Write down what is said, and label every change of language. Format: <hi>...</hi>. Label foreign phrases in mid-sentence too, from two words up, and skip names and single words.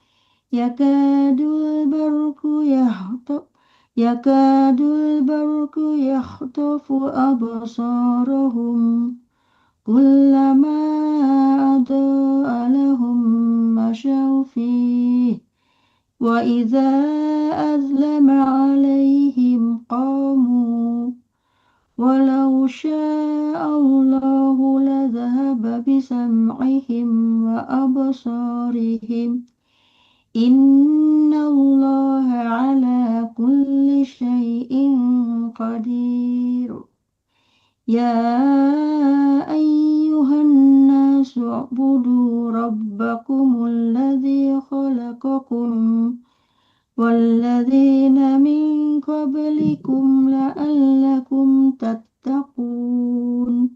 <ar>يكاد البرق يخطف أبصارهم كلما أضاء لهم مشوا فيه وإذا أظلم عليهم قاموا ولو شاء الله لذهب بسمعهم وأبصارهم. إن الله على كل شيء قدير. يا أيها الناس اعبدوا ربكم الذي خلقكم والذين من قبلكم لعلكم تتقون.</ar>